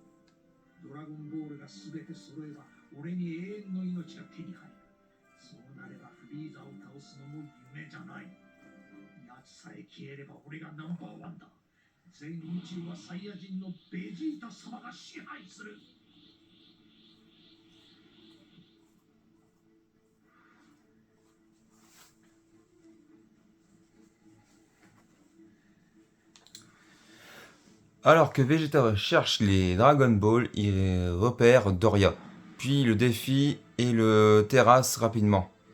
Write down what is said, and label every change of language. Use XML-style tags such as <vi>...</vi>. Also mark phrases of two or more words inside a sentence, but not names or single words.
<ja>ドラゴンボールが全て揃えば、俺に永遠の命が手に入る。そうなればフリーザを倒すのも夢じゃない。奴さえ消えれば俺がナンバーワンだ。全宇宙はサイヤ人のベジータ様が支配する。</ja> <fr>Alors que Vegeta cherche les Dragon Ball, il repère Doria, puis le défie et le terrasse rapidement.</fr>